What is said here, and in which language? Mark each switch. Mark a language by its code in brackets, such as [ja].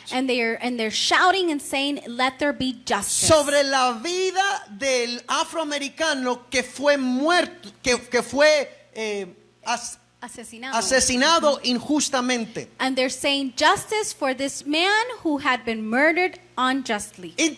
[en] and they're shouting and saying, "Let there be justice." [es] sobre la vida del afroamericano que fue muerto, que fue asesinado injustamente. [en] And they're saying justice for this man who had been murdered unjustly.